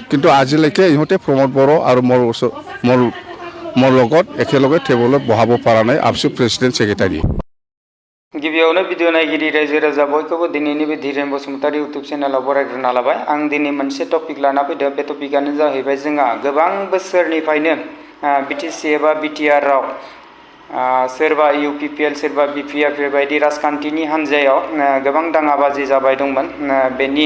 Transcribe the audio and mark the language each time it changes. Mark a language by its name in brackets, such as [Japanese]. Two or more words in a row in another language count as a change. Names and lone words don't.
[Assamese] কিন্তু আজিলৈকে ইহঁতে প্ৰমোদ বড়ো আৰু মোৰ লগত একেলগে টেবুলত বহাব পৰা নাই আবসু [English] president secretary [Bodo] गिबियावनो भिडिअ नायगिरि रायजो राजा बयखौबो दिनैनि बे धीरेन बसुमतारी इउटुब चेनेलाव बरायग्रोना लाबाय आं दिनै मोनसे टपिक लाना फैदों बे टपिकआनो जाहैबाय जोंहा गोबां बोसोरनिफ्रायनो बिटिसि एबा बिटिआर आव सोरबा UPPL सोरबा BPF बेबायदि राजखान्थिनि हान्जायाव गोबां दाङाबाजि जाबाय दंमोन बेनि